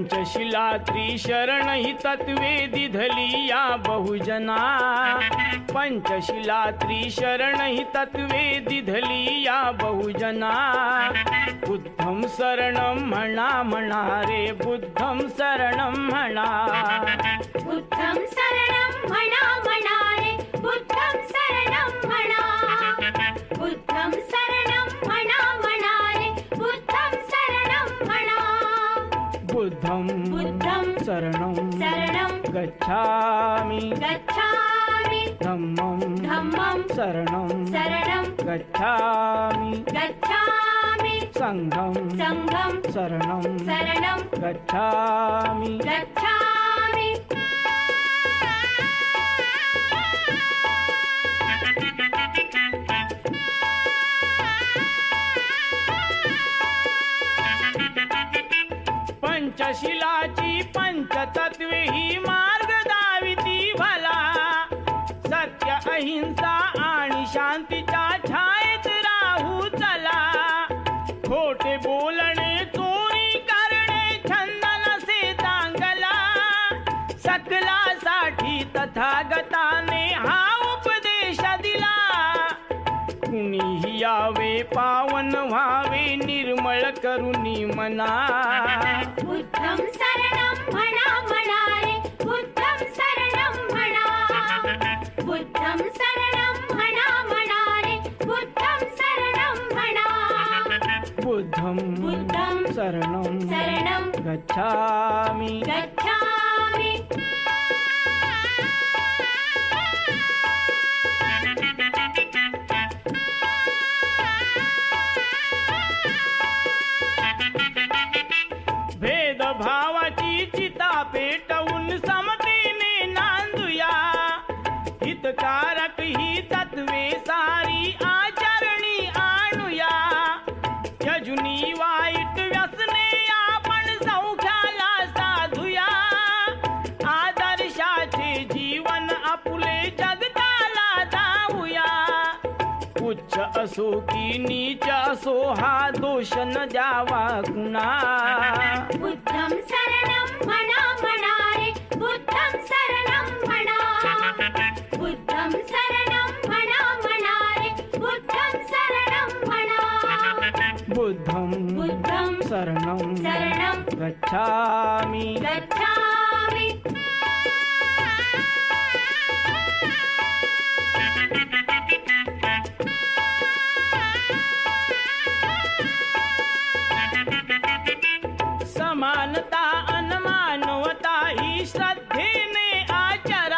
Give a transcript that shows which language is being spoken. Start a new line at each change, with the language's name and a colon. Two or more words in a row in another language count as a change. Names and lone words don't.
Marathi: पंचशिला त्रिशरण ही तत्वे दिधली या बहुजना पंचशिला त्रिशरण ही तत्वे दिधली या बहुजना
Pali: बुद्धं शरणं
Marathi: म्हणा रे
Pali: बुद्धं शरणं
Marathi: म्हणा
Pali: बुद्धं शरणं
Marathi: म्हणा रे
Pali: बुद्धं शरणं
Marathi: म्हणा
Pali: बुद्धं शरणं
Marathi: म्हणा रे
Pali: बुद्धं शरणं
Marathi: म्हणा
Pali: बुद्धं शरणं गच्छामि धम्मं शरणं गच्छामि संघं शरणं गच्छामि
Marathi: पंचशिलाची पंचतत्वे ही मार्ग दाविती भला सत्य अहिंसा आणि शांतीच्या छायेत राहू चला खोटे बोलणे चोरी करणे छंद नसे चांगला सकलासाठी तथागताने हा उपदेश दिला कुणीही यावे पावन व्हावे निर्मळ करुणी मना
Pali: बुद्धं शरणं
Marathi: म्हणा रे
Pali: बुद्धं शरणं
Marathi: म्हणा
Pali: बुद्धं शरणं
Marathi: म्हणा रे
Pali: बुद्धं शरणं
Marathi: म्हणा
Pali: बुद्धं शरणं गच्छामि
Marathi: भेदभावाची चिता पेटवून समतेने नांदूया हितकारक ही तत्वे सारी आचरणी आणूया यजुनी वाईट व्यसने आपण सौख्याला साधूया आदर्शाचे जीवन आपुले जगताला दावूया उच्च असो की नीच असो हा दोष न द्यावा कुणा
Pali: बुद्धं शरणं
Marathi: म्हणा रे
Pali: बुद्धं शरणं
Marathi: म्हणा
Pali: बुद्धं शरणं
Marathi: म्हणा रे
Pali: बुद्धं शरणं
Marathi: म्हणा
Pali: बुद्धं शरणं गच्छामि
Marathi: समानता अनमानवता ही श्रद्धेने आचरा